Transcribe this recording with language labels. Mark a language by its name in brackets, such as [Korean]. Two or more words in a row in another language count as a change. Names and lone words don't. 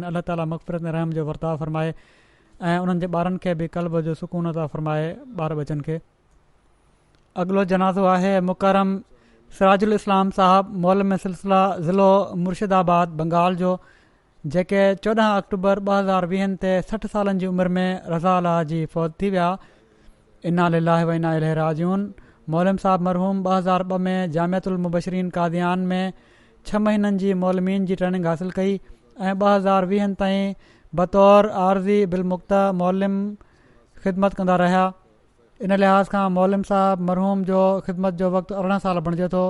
[Sindhi] अलाह ताला मग़फ़िरत ऐं रहम जो वर्ताव फरमाए ऐं उन्हनि जे ॿारनि खे बि क़ल्ब जो सुकून अता फरमाए, ॿार बचनि खे। अॻिलो जनाज़ो आहे मुकरम सिराजुल इस्लाम साहब मौलम सिलसिला ज़िलो मुर्शिदाबाद बंगाल जो, जेके 14 अक्टूबर 2020 ते 60 सालनि जी उमिरि में रज़ा अल्लाह जी फ़ौत थी विया। [Arabic] إنا لله وإنا إليه راجعون. [Sindhi] मौलम साहब मरहूम 2002 में जामिअतुल मुबशरीन कादियान में 6 महीननि जी मौलमीन जी ट्रेनिंग हासिल कई ऐं 2020 ताईं बतौर आरज़ी बिलमुक्ता मौलम ख़िदमत कंदा रहिया। इन लिहाज़ खां मौलम साहब मरहूम जो ख़िदमत जो वक़्तु 18 साल बणिजे थो।